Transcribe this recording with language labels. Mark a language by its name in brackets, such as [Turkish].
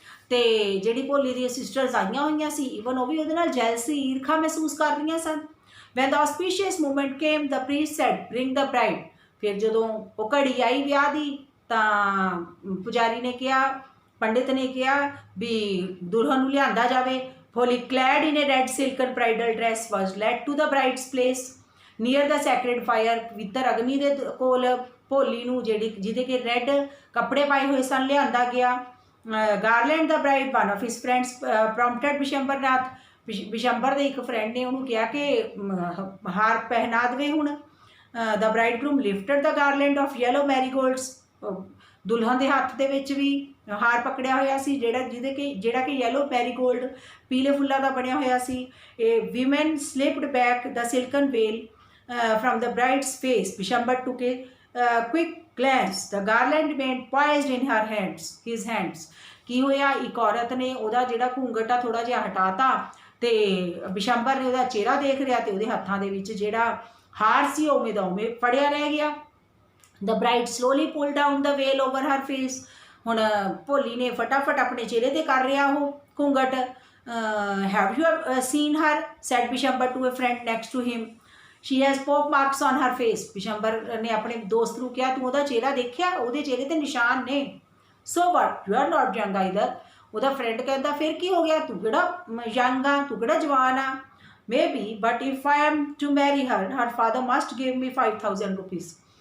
[Punjabi] ਤੇ ਜਿਹੜੀ ਭੋਲੀ ਦੀਆਂ ਸਿਸਟਰਸ ਆਈਆਂ ਹੋਈਆਂ ਸੀ, ਈਵਨ ਉਹ ਵੀ ਉਹਦੇ ਨਾਲ ਜੈਲਸੀ, ਈਰਖਾ ਮਹਿਸੂਸ ਕਰ ਰਹੀਆਂ ਸਨ। [English] when the auspicious moment came the priest said bring the bride। [Punjabi] ਫਿਰ ਜਦੋਂ ਉਹ ਘੜੀ ਆਈ ਵਿਆਹ ਦੀ ਤਾਂ ਪੁਜਾਰੀ ਨੇ ਕਿਹਾ, ਪੰਡਿਤ ਨੇ ਕਿਹਾ ਵੀ ਦੁਲਹਨ ਨੂੰ ਲਿਆਂਦਾ ਜਾਵੇ। [English] Bholi clad in a red silken bridal dress was led to the bride's place near the sacred fire। [Punjabi] ਪਵਿੱਤਰ ਅਗਨੀ ਦੇ ਕੋਲ ਭੋਲੀ ਨੂੰ ਜਿਹਦੇ ਕਿ ਰੈੱਡ ਕੱਪੜੇ ਪਾਏ ਹੋਏ ਸਨ ਲਿਆਂਦਾ ਗਿਆ। [English] Garland the bride one of his friends prompted Bishambarnath. [Punjabi] Bishambar ਦੇ ਇੱਕ ਫਰੈਂਡ ਨੇ ਉਹਨੂੰ ਕਿਹਾ ਕਿ ਹਾਰ ਪਹਿਨਾ ਦੇਵੇ ਹੁਣ। [English] The bridegroom lifted the garland of yellow marigolds. [Punjabi] ਦੁਲਹਨ ਦੇ ਹੱਥ ਦੇ ਵਿੱਚ ਵੀ ਹਾਰ ਪਕੜਿਆ ਹੋਇਆ ਸੀ ਜਿਹੜਾ ਕਿ ਯੈਲੋ ਮੈਰੀਗੋਲਡ ਪੀਲੇ ਫੁੱਲਾਂ ਦਾ ਬਣਿਆ ਹੋਇਆ ਸੀ। [English] A woman slipped back the silken veil from the bride's face. Bishambar took a quick glance the garland remained poised in his hands। [Punjabi] ਕੀ ਹੋਇਆ, ਇੱਕ ਔਰਤ ਨੇ ਉਹਦਾ ਜਿਹੜਾ ਘੂੰਘਟ ਆ ਥੋੜਾ ਜਿਹਾ ਹਟਾਤਾ ਤੇ ਬਿਸ਼ੰਬਰ ਨੇ ਉਹਦਾ ਚਿਹਰਾ ਦੇਖ ਰਿਹਾ ਤੇ ਉਹਦੇ ਹੱਥਾਂ ਦੇ ਵਿੱਚ ਜਿਹੜਾ ਹਾਰ ਸੀ ਉਵੇਂ ਦਾ ਉਵੇਂ ਫੜਿਆ ਰਹਿ ਗਿਆ। [English] the bride slowly pulled down the veil over her face। [Punjabi] ਹੁਣ ਭੋਲੀ ਨੇ ਫਟਾਫਟ ਆਪਣੇ ਚਿਹਰੇ ਤੇ ਕਰ ਰਿਹਾ ਉਹ ਘੂੰਘਟ। [English] have you seen her said Bishambar to a friend next to him। she has poke marks on her face। [Punjabi] Bishambar ਨੇ ਆਪਣੇ ਦੋਸਤ ਨੂੰ ਕਿਹਾ ਤੂੰ ਉਹਦਾ ਚਿਹਰਾ ਦੇਖਿਆ, ਉਹਦੇ ਚਿਹਰੇ ਤੇ ਨਿਸ਼ਾਨ ਨੇ। [English] so what you are not young either। [Punjabi] ਉਹਦਾ ਫਰੈਂਡ ਕਹਿੰਦਾ ਫਿਰ ਕੀ ਹੋ ਗਿਆ, ਤੂੰ ਕਿਹੜਾ ਯੰਗ ਆ, ਤੂੰ ਕਿਹੜਾ ਜਵਾਨ ਆ। [English] Maybe but if I am to marry her father must give me 5000 rupees.